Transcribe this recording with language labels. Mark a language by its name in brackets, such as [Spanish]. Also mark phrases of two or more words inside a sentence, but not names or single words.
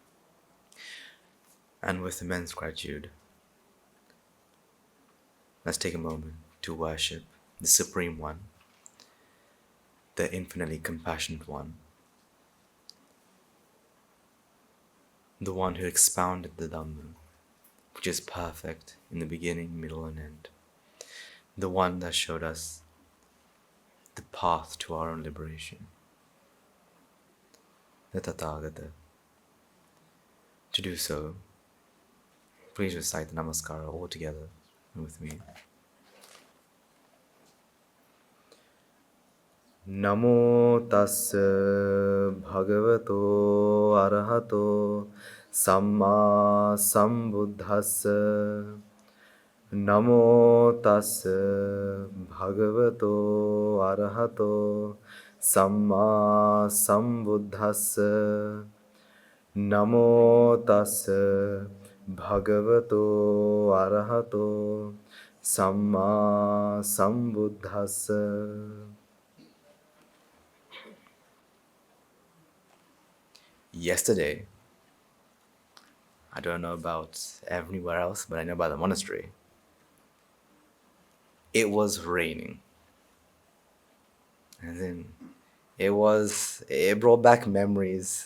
[English] And with immense gratitude, let's take a moment to worship the Supreme One, the infinitely compassionate One, the One who expounded the Dhamma, which is perfect in the beginning, middle, and end, the One that showed us the path to our own liberation, the Tathagata. To do so, please recite the Namaskara all together with me. [Pali] Namo tassa bhagavato arahato samma sambuddhassa. Namo tassa bhagavato arahato samma sambuddhassa. Namo tassa bhagavato arahato samma sambuddhassa. [English] Yesterday, I don't know about everywhere else, but I know about the monastery. It was raining. And then it brought back memories.